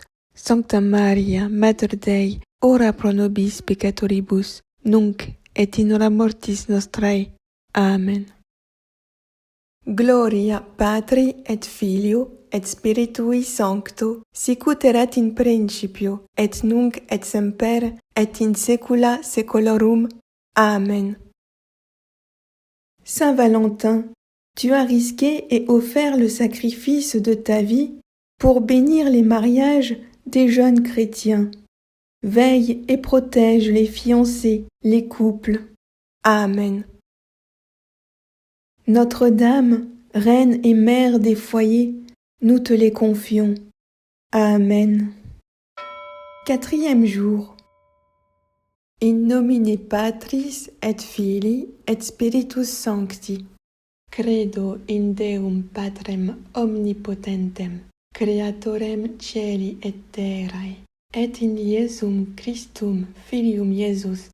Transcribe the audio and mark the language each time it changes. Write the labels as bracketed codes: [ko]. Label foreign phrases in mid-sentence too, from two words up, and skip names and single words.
[la] Sancta Maria, Mater Dei, ora pro nobis peccatoribus, nunc et in hora mortis nostrae. Amen. Gloria Patri et Filio et Spiritui Sancto, sicut erat in principio, et nunc et semper, et in saecula saeculorum. Amen. [fr] Saint Valentin, tu as risqué et offert le sacrifice de ta vie pour bénir les mariages des jeunes chrétiens. Veille et protège les fiancés, les couples. Amen. Notre-Dame, Reine et Mère des foyers, nous te les confions. Amen. 4e jour. [la] In nomine Patris et Filii et Spiritus Sancti. Credo in Deum Patrem omnipotentem, Creatorem Caeli et terrae, et in Iesum Christum Filium Iesus